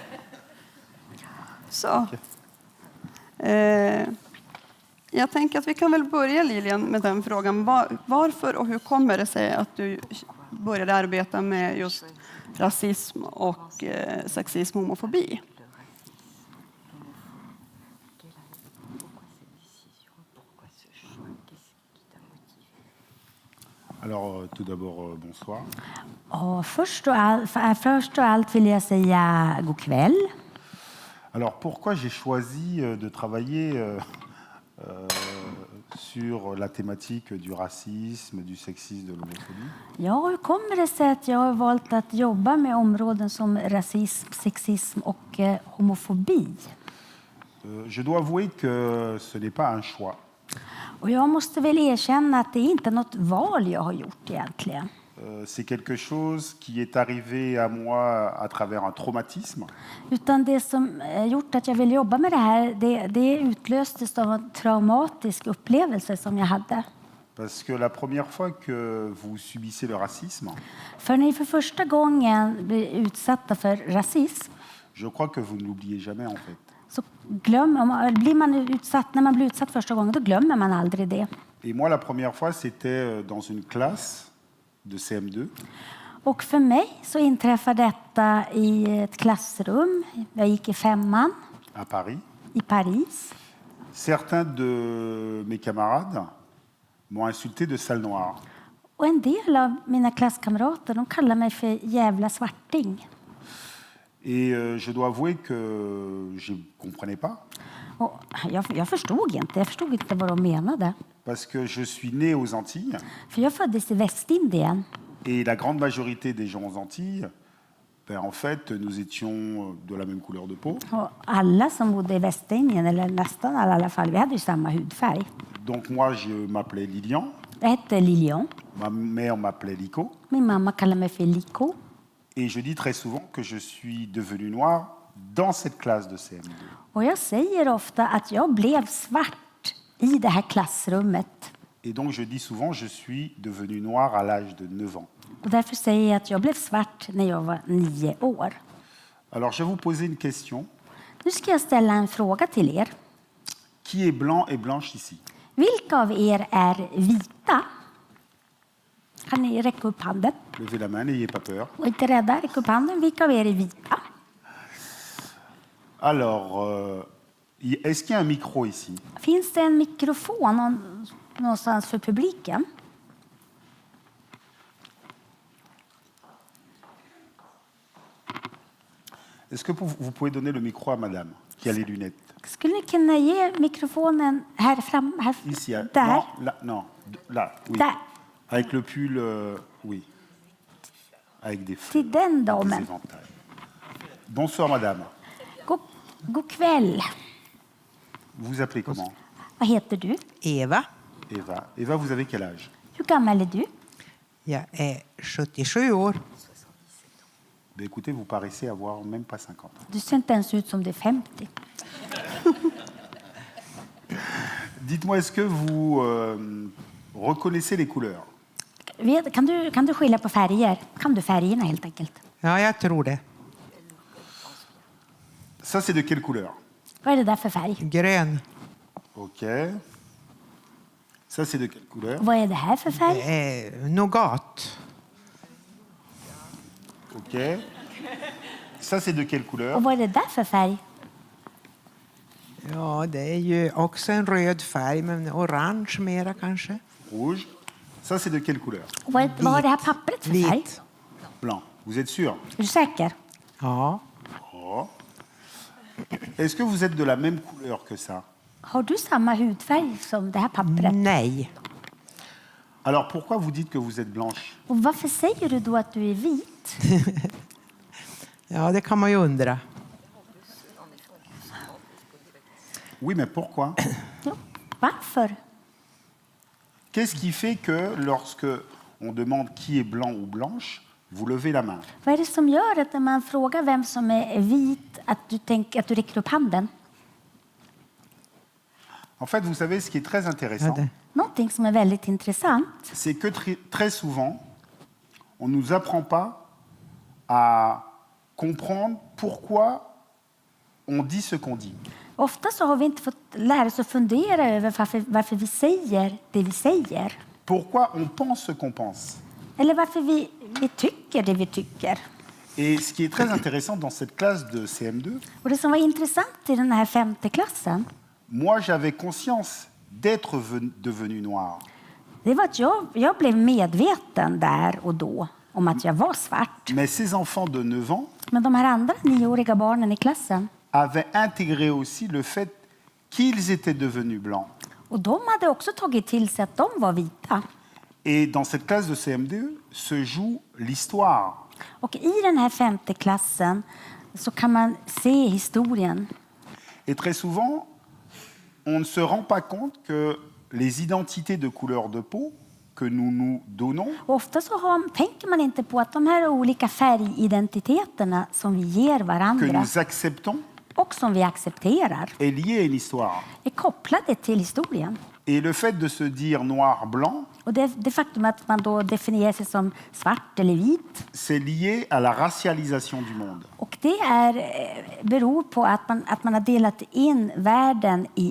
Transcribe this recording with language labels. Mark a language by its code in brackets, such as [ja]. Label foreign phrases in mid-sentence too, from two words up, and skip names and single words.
[sv] Så. Jag tänker att vi kan väl börja Lilian med den frågan. Varför och hur kommer det sig att du började arbeta med just rasism och sexism och homofobi? [fr] Alors, tout d'abord, bonsoir. [sv] Först och allt vill jag säga god kväll. [fr] Alors, pourquoi j'ai choisi de travailler sur la thématique du racisme, du sexisme, de l'homophobie? [sv] Ja, hur kommer det sig att jag har valt att jobba med områden som rasism, sexism och homofobi? [fr] Je dois avouer que ce n'est pas un choix. [sv] Och jag måste väl erkänna att det är inte något val jag har gjort egentligen. [fr] C'est quelque chose qui est arrivé à moi à travers un traumatisme. [sv] Utan det som gjort att jag vill jobba med det här, det utlöstes av en traumatisk upplevelse som jag hade. [fr] Parce que la première fois que vous subissez le racisme, [sv] För när ni för första gången blir utsatta för rasism [fr] je crois que vous ne l'oubliez jamais en fait. [sv] så när man blir utsatt första gången, då glömmer man aldrig det. [fr] Et moi, la première fois, c'était dans une classe de CM2. [sv] Och för mig så inträffade detta i ett klassrum. Jag gick i 5:an [fr] À Paris. [sv] i Paris. [fr] Certains de mes camarades m'ont insulté de sale noire. [sv] Och en del av mina klasskamrater, de kallar mig för jävla svarting. [fr] Et je dois avouer que je ne comprenais pas. [sv] Och jag förstod inte vad de menade. [fr] Parce que je suis né aux Antilles. [sv] För jag föddes i Västindien. [fr] Et la grande majorité des gens aux Antilles, ben, en fait, nous étions de la même couleur de peau. [sv] Och alla som bodde i Västindien, eller nästan alla i alla fall, vi hade ju samma hudfärg. [fr] Donc moi, je m'appelais Lilian. [sv] Jag hette Lilian. [fr] Ma mère m'appelait Lico. [sv] Min mamma kallade mig för Liko. [fr] Et je dis très souvent que je suis devenu noir dans cette classe de CM2. [sv] Och jag säger ofta att jag blev svart i det här klassrummet. [fr] Et donc je dis souvent je suis devenu noir à l'âge de 9 ans. [sv] Och därför säger jag att jag blev svart när jag var 9 år. [fr] Alors je vais vous poser une question. [sv] Nu ska jag ställa en fråga till er. [fr] Qui est blanc et blanche ici? [sv] Vilka av er är vita? Kan ni räcka upp handen? [fr] Levez la main, n'ayez pas peur. [sv] Och inte rädda, räck upp handen. Vilka av er är vita? [fr] Alors, est-ce qu'il y a un micro ici? [sv] Finns det en mikrofon någonstans för publiken? [fr] Est-ce que vous pouvez donner le micro à madame qui a les lunettes? [sv] Skulle ni kunna ge mikrofonen här fram? Här, [fr] Ici, [sv] där? [fr] non, là, non, là, oui. [sv] Där. [fr] Avec le pull, oui. Avec des [sv] Till [fr] fleurs, [sv] den [fr] des [sv] damen. [fr] éventails. Bonsoir madame. [sv] God kväll. [fr] Vous vous appelez comment? [sv] Vad heter du? Eva. Eva. Eva, [fr] vous avez quel âge? [sv] Hur gammal är du? Jag är 77 år. [fr] Ben, écoutez, vous paraissez avoir même pas 50 ans. [sv] Du ser inte ens ut som du är 50. [fr] Dites-moi, est-ce que vous reconnaissez les couleurs? [sv] Kan du skilja på färger? Kan du färgerna helt enkelt? Ja, jag tror det. [fr] Ça, c'est de quelle couleur? [sv] Vad är det där för färg? Grön. Ok. [fr] Ça, c'est de quelle couleur? [sv] Vad är det här för färg? Nougat. Ok. [fr] Ça, c'est de quelle couleur? [sv] Och vad är det där för färg? Ja, det är ju också en röd färg, men orange mera kanske. [fr] Rouge. Ça, c'est de quelle couleur? [sv] Och vad har det här pappret för färg? Vit. [fr] Blanc. Vous êtes sûr? [sv] Är du säker? Ja. Oh. [fr] Est-ce que vous êtes de la même couleur que ça? [sv] Har du samma hudfärg som det här pappret? Nej. [fr] Alors, pourquoi vous dites que vous êtes blanche? [sv] Och varför säger du då att du är vit? Ja, det kan man ju undra. [fr] Oui, mais pourquoi? [sv] Jo, varför? [fr] Qu'est-ce qui fait que lorsque on demande qui est blanc ou blanche, vous levez la main? [sv] Vad är det som gör att när man frågar vem som är vit att du räcker upp handen? [fr] En fait, vous savez, ce qui est très [sv] Ja, [fr] intéressant, [sv] det. Någonting som är väldigt intressant. [fr] c'est que très souvent, on ne nous apprend pas à comprendre pourquoi on dit ce qu'on dit. [sv] Ofta så har vi inte fått lära oss att fundera över varför vi säger det vi säger. [fr] Pourquoi on pense ce qu'on pense. [sv] Eller varför vi tycker det vi tycker. [fr] Et ce qui est très intéressant dans cette classe de CM2, [sv] Och det som var intressant i den här 5:e klassen, [fr] moi j'avais conscience d'être devenu noir. [sv] det var att jag blev medveten där och då om att jag var svart. [fr] Mais ces enfants de 9 ans [sv] Men de här andra 9-åriga barnen i klassen, [fr] avaient intégré aussi le fait qu'ils étaient devenus blancs. [sv] och de hade också tagit till sig att de var vita. [fr] Et dans cette classe de CM2 se joue l'histoire. [sv] Och i den här 5:e klassen så kan man se historien. [fr] Et très souvent, on ne se rend pas compte que les identités de couleur de peau que nous donnons [sv] Och ofta så tänker man inte på att de här olika färgidentiteterna som vi ger [fr] que [sv] varandra [fr] nous acceptons [sv] och som vi accepterar [fr] est lié à une histoire. [sv] är kopplade till historien. [fr] Et le fait de se dire noir-blanc, [sv] Och det faktum att man då definierar sig som svart eller vit, [fr] c'est lié à la racialisation du monde. [sv] och det beror på att man har delat in världen i